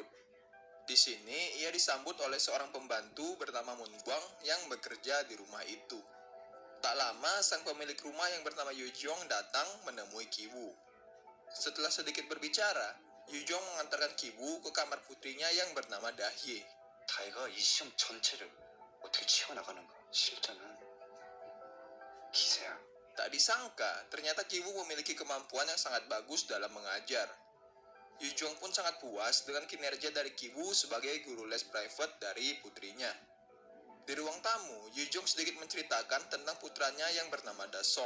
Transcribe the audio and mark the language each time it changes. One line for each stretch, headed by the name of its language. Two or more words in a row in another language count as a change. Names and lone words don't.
Indonesian: Di sini, ia disambut oleh seorang pembantu bernama Moon Gwang yang bekerja di rumah itu. Tak lama, sang pemilik rumah yang bernama Yoo Jong datang menemui Ki-woo. Setelah sedikit berbicara, Yoo Jong mengantarkan Ki-woo ke kamar putrinya yang bernama Da-hye.
Korean: 다혜가 이 시험 전체를 어떻게 치워나가는가? 실전은 기세야.
Indonesian: Tak disangka, ternyata Ki-woo memiliki kemampuan yang sangat bagus dalam mengajar. Yoo Jong pun sangat puas dengan kinerja dari Ki-woo sebagai guru les private dari putrinya. Di ruang tamu, Yoo Jong sedikit menceritakan tentang putranya yang bernama Da-song.